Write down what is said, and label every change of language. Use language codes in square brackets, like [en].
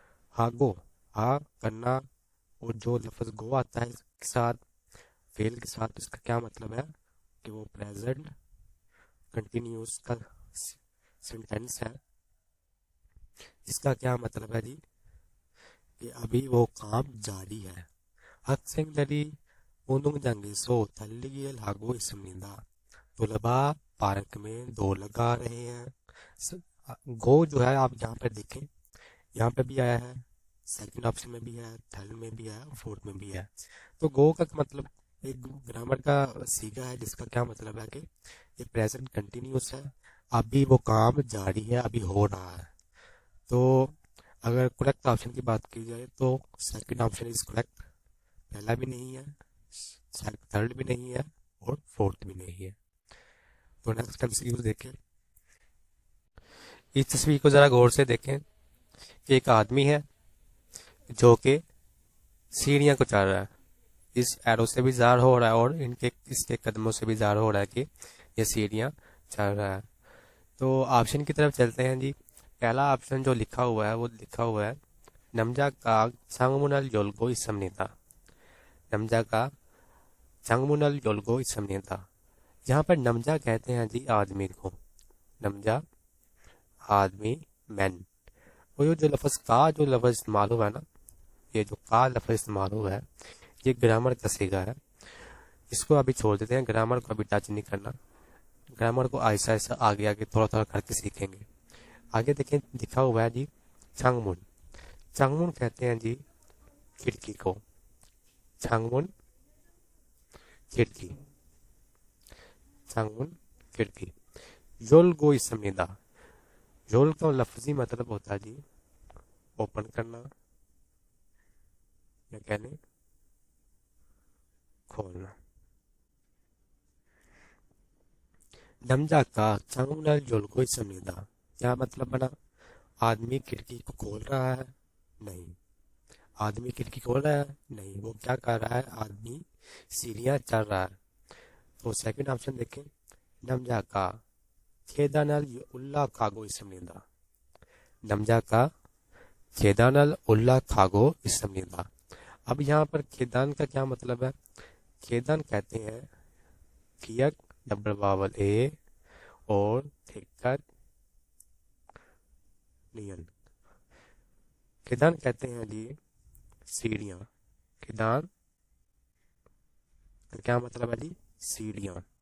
[hi] हागो, हा करना, और जो लफ्ज गो आता है इसके साथ, फेल के साथ, इसका क्या मतलब है कि वो प्रेजेंट कंटिन्यूस का सेंटेंस है। इसका क्या मतलब है जी कि अभी वो काम जारी है। [ko] 학생들이 운동장에서 달리기를 하고 있습니다. [hi] तलबा पार्क में दौड़ लगा रहे हैं। गो जो है आप यहाँ पर देखें, यहाँ पे भी आया है, सेकंड ऑप्शन में भी है, थर्ड में भी है, फोर्थ में भी है। तो गो का मतलब एक ग्रामर का सीगा है जिसका क्या मतलब है कि ये प्रेजेंट कंटिन्यूस है, अभी वो काम जारी है, अभी हो रहा है। तो अगर करेक्ट ऑप्शन की बात की जाए तो सेकंड ऑप्शन इज करेक्ट, पहला भी नहीं है, थर्ड भी नहीं है, और फोर्थ भी नहीं है। तो नेक्स्ट एमसीक्यू देखें। इस तस्वीर को जरा गौर से देखें कि एक आदमी है जो कि सीढ़ियां को चढ़ रहा है। इस एरो से भी ज़ाहिर हो रहा है और इसके कदमों से भी ज़ाहिर हो रहा है कि ये सीढ़ियां चढ़ रहा है। तो ऑप्शन की तरफ चलते हैं जी। पहला ऑप्शन जो लिखा हुआ है वो लिखा हुआ है नमजा का [ko] 창문을 열고 있습니다। नमजा का 창문을 열고 있습니다। [hi] यहाँ पर नमजा कहते हैं जी आदमी को, नमजा आदमी, मैन। वो जो लफ्ज का जो लफ्ज इस्तेमाल हुआ है ना, ये जो का लफ्ज इस्तेमाल हुआ है ये ग्रामर का सीगा है। इसको अभी छोड़ देते हैं, ग्रामर को अभी टच नहीं करना, ग्रामर को ऐसा ऐसा आगे आगे थोड़ा थोड़ा करके सीखेंगे। आगे देखें, लिखा हुआ है जी 창문। 창문 कहते हैं जी खिड़की को, 창문 खिड़की, 창문 खिड़की। [ko] 열고 있습니다। [hi] 열 का लफ्जी मतलब होता है जी ओपन करना या कहने खोलना। [ko] 남자가 창문을 열고 있습니다। [hi] क्या मतलब बना, आदमी खिड़की को खोल रहा है? नहीं। आदमी खिड़की खोल रहा है? नहीं। वो क्या कर रहा है? आदमी सीढ़ियां चढ़ रहा है। तो सेकंड ऑप्शन देखें, [ko] 남자가 계단을 올라가고 있습니다। 남자가 계단을 올라가고 있습니다। [hi] अब यहाँ पर खेदान का क्या मतलब है? खेदान कहते हैं कियक डबल वावल ए और थिक्कत नियन। खेदान कहते हैं जी सीढ़ियां। खेदान का क्या मतलब है जी? सीढ़ियां।